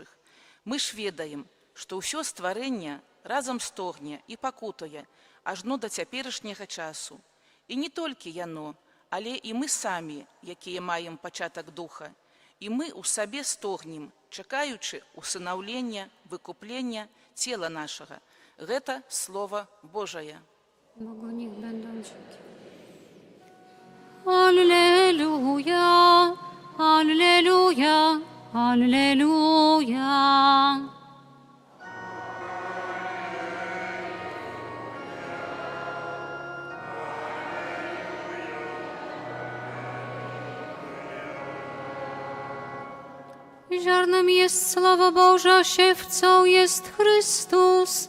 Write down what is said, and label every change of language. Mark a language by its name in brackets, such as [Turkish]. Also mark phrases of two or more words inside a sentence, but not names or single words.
[Belarusian] Мы ж ведаем, што ўсё стварэнне разам стогне і пакутае ажно да цяперашняга часу. І не толькі яно, але і мы самі, якія маем пачатак духа, і мы ў сабе стогнем, чакаючы усынаўлення, выкуплення цела нашага. Гэта Слово Божае. [Polish] Bogu niech będą dzięki. Alleluja, alleluja, alleluja. Ziarnem jest sława Boża, siewcą jest Chrystus.